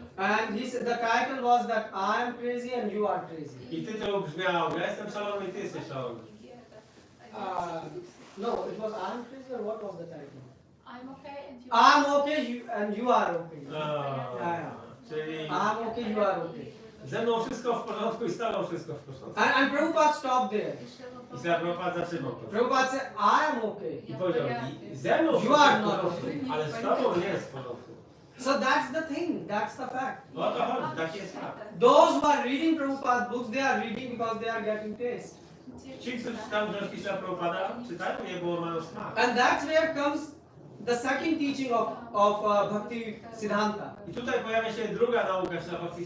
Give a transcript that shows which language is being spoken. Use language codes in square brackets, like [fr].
[en] And he said the title was that I am crazy and you are crazy. [pl] I tytuł brzmiał, ja jestem szalony i ty jesteś szalony. [en] No, it was I am crazy or what was the title? I'm okay and you I'm okay and you are okay. [pl] Czyli [en] I'm okay, you are okay. [pl] ze mną wszystko w porządku i z tobą wszystko w porządku. [en] And Prabhupada stopped there. [pl] I sobie Prabhupada zatrzymał to. [en] Prabhupada said, I am okay. [pl] I powiedział, ze mną [en] You [pl] wszystko [en] are [pl] w [en] not [pl] porządku, [en] okay. [pl] ale z tobą nie jest w porządku. [en] So that's the thing, that's the fact. [pl] O to chodzi, taki jest fakt. [en] Those who are reading Prabhupada books, they are reading because they are getting taste. [pl] Ci, którzy czytają książki Śla Prabhupada, czytają je, bo mają smak. [en] And that's where comes the second teaching of Bhakti Siddhanta. [pl] I tutaj pojawia się druga nauka Śla Bhakti